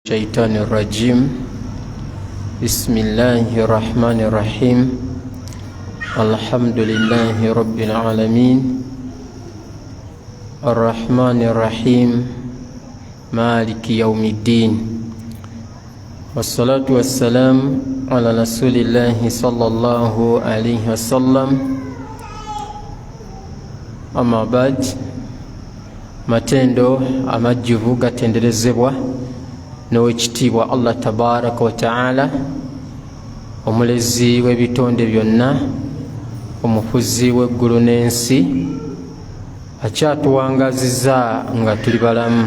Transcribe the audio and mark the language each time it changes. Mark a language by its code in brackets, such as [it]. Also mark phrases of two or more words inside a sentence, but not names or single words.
[ar] الشيطان الرجيم بسم الله الرحمن الرحيم الحمد لله رب العالمين الرحمن الرحيم مالك يوم الدين والصلاة والسلام على رسول الله صلى الله عليه وسلم أما بعد [lg] matendo amajjuvu gatenderezebwa n'owekitiibwa Allah [ar] تبارك وتعالى [lg] omulezi w'ebitonde byonna omufuzi w'eggulu n'ensi akyatuwangazizza nga tuli balamu.